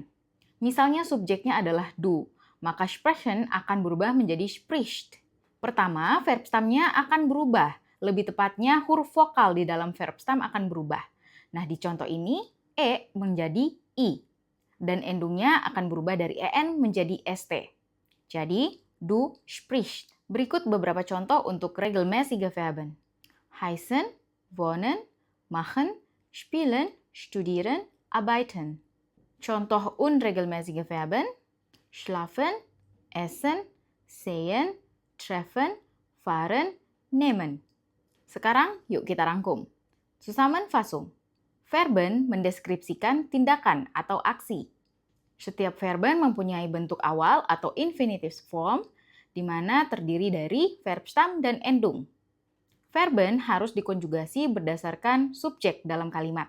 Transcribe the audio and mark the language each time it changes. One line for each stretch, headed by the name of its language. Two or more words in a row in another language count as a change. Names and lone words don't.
Indonesian: Misalnya subjeknya adalah du, maka sprechen akan berubah menjadi spricht. Pertama,
English: verb stem-nya
Indonesian: akan berubah. Lebih tepatnya, huruf vokal di dalam
English: verb stem
Indonesian: akan berubah. Nah, di contoh ini, e menjadi i. Dan endungnya akan berubah dari en menjadi st. Jadi,
German: du spricht.
Indonesian: Berikut beberapa contoh untuk
German: regelmäßige Verben. Heißen, wohnen, machen, spielen, studieren, arbeiten. Contoh unregelmäßige Verben: schlafen, essen, sehen, treffen, fahren, nehmen.
Indonesian: Sekarang yuk kita rangkum.
German: Zusammenfassung.
Indonesian: Verben mendeskripsikan tindakan atau aksi. Setiap verben mempunyai bentuk awal atau
English: infinitive form,
Indonesian: di mana terdiri dari
English: verb stam
Indonesian: dan endung. Verben harus dikonjugasi berdasarkan subjek dalam kalimat.